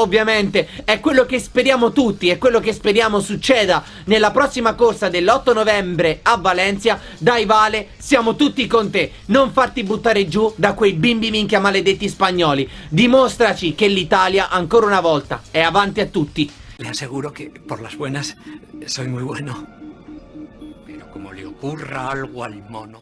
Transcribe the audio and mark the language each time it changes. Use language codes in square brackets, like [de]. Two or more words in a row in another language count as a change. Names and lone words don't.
[it] Ovviamente è quello che speriamo tutti, è quello che speriamo succeda nella prossima corsa dell'8 novembre a Valencia. Dai Vale, siamo tutti con te. Non farti buttare giù da quei bimbi minchia maledetti spagnoli. Dimostraci che l'Italia ancora una volta è avanti a tutti. [es] Le aseguro que por las buenas soy muy bueno. Pero como le ocurra algo al mono...